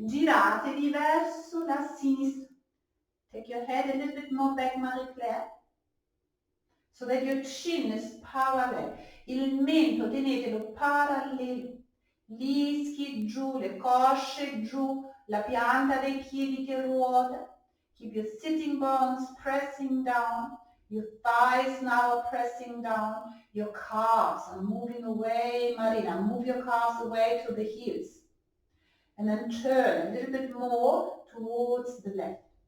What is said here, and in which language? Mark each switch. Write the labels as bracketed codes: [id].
[it] Giratevi verso la sinistra. [en] Take your head a little bit more back, Marie-Claire, so that your chin is parallel. [it] Il mento tenetelo parallelo. Gli ischi giù, le cosce giù, la pianta dei piedi che ruota. [en] Keep your sitting bones pressing down. Your thighs now are pressing down. Your calves are moving away, Marina. Move your calves away to the heels. And then turn a little bit more towards the left.